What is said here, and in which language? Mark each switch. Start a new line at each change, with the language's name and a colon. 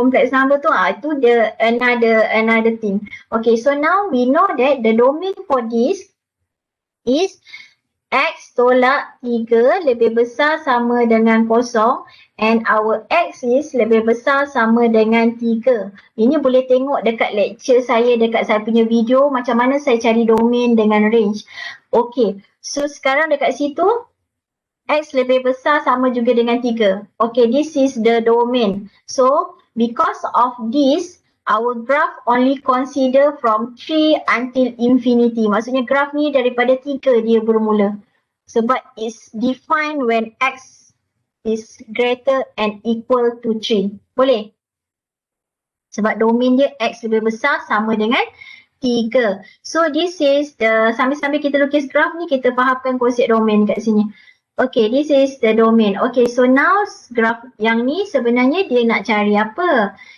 English: Complex number
Malay: tu, itu dia
English: another thing. Okay, so now we know that the domain for this is X
Malay: tolak 3 lebih besar sama dengan 0
English: and our X is
Malay: lebih besar sama dengan 3. Ini boleh tengok dekat lecture saya, dekat saya punya video macam mana saya cari domain dengan range. Okay, so sekarang dekat situ X lebih besar sama juga dengan 3.
English: Okay, this is the domain. So, because of this, our graph only consider from 3 until infinity.
Malay: Maksudnya graph ni daripada 3 dia bermula. Sebab
English: it's defined when X is greater and equal to 3.
Malay: Boleh? Sebab domain dia X lebih besar sama dengan 3.
English: So this is the,
Malay: sambil-sambil kita lukis graph ni, kita fahamkan konsep domain kat sini.
English: Okay, this is the domain. Okay, so now graph
Malay: yang ni sebenarnya dia nak cari apa?